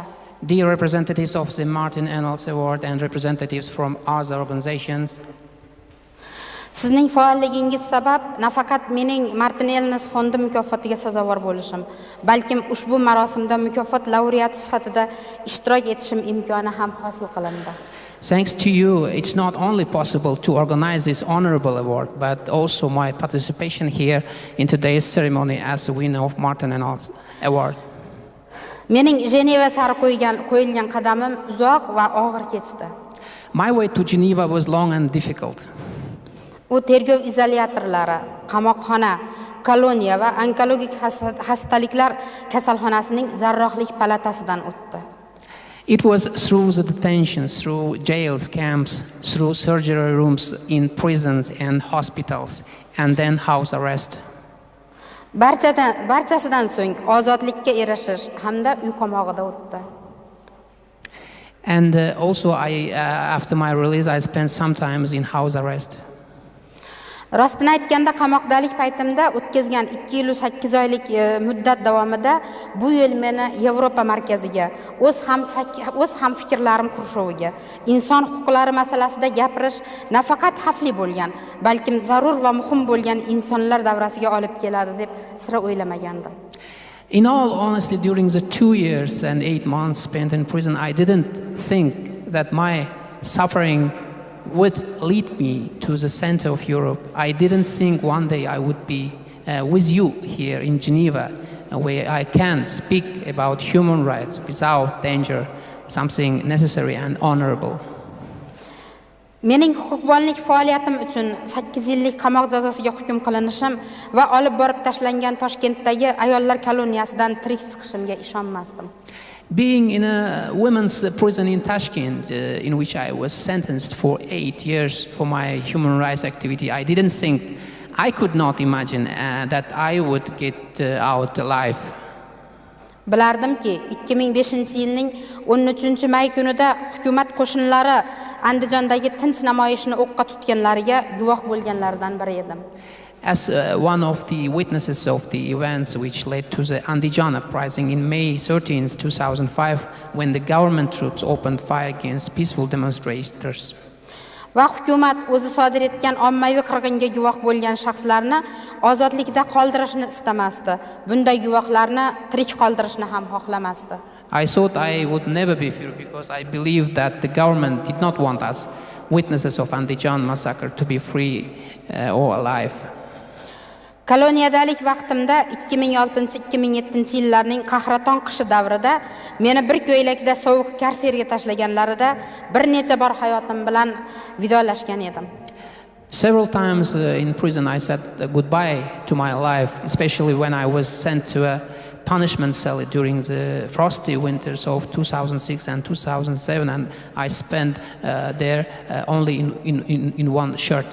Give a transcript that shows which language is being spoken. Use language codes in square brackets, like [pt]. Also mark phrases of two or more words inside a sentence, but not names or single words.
[en] Dear representatives of the Martin Ennals Award and representatives from other organizations, [uz] Sizning faolligingiz sabab nafaqat mening Martin Ennals fondi mukofotiga sazovor bo'lishim, balkim ushbu marosimda mukofot laureati sifatida ishtirok etishim imkoni ham hosil qilindi. [en] thanks to you, it's not only possible to organize this honorable award, but also my participation here in today's ceremony as the winner of Martin Ennals Award. [uz] Mening Jeneva sari qo'yilgan qadamim uzoq va og'ir kechdi. [en] My way to Geneva was long and difficult. [uz] U tergov izolyatorlari, qamoqxona, koloniya va onkologik xastaliklar kasalxonasining jarrohlik palatasidan o'tdi. [en] It was through the detentions, through jails, camps, through surgery rooms in prisons and hospitals, and then house arrest. [uz] Barchasidan so'ng ozodlikka erishish hamda uy qamog'ida o'tdi. [en] And also, after my release, I spent some time in house arrest. [uz] Rostini aytganda qamoqdalik paytimda o'tkazgan 2 yil 8 oylik muddat davomida bu yil meni Yevropa markaziga, o'z ham fikrlarim qurshoviga, inson huquqlari masalasida gapirish nafaqat xavfli bo'lgan, balkim zarur va muhim bo'lgan insonlar davrasiga olib keladi deb sira o'ylamagandim. [en] In all honesty, during the 2 years and 8 months spent in prison, I didn't think that my suffering would lead me to the center of Europe. I didn't think one day I would be with you here in Geneva, where I can speak about human rights without danger, something necessary and honorable. [uz] Mening huquqbonlik faoliyatim uchun 8 yillik qamoq jazosiga hukm qilinishim va olib borib tashlangan Toshkentdagi ayollar koloniyasidan tirik chiqishimga ishonmasdim. [en] Being in a women's prison in Tashkent, in which I was sentenced for 8 years for my human rights activity, I didn't think, I could not imagine that I would get out alive. [uz] Bilardimki 2005-yilning 13-may kunida hukumat qo'shinlari Andijondagi tinch namoyishni o'qqa tutganlariga guvoh bo'lganlardan biri edim. [en] As one of the witnesses of the events which led to the Andijan uprising in May 13, 2005, when the government troops opened fire against peaceful demonstrators. [uz] Va hukumat o'zi sodir etgan ommaviy qirg'inga guvoh bo'lgan shaxslarni ozodlikda qoldirishni istamasdi. Bunday guvohlarni tirik qoldirishni ham xohlamasdi. [en] I thought I would never be free because I believed that the government did not want us, witnesses of Andijan massacre, to be free or alive. [uz] Koloniyadalik vaqtimda 2006-2007 yillarning qahraton qishi davrida meni bir ko'ylakda sovuq karserga tashlaganlarida bir necha bor hayotim bilan vidolashgan edim. [en] Several times in prison I said goodbye to my life, especially when I was sent to a punishment cell during the frosty winters of 2006 and 2007, and I spent there only in one shirt.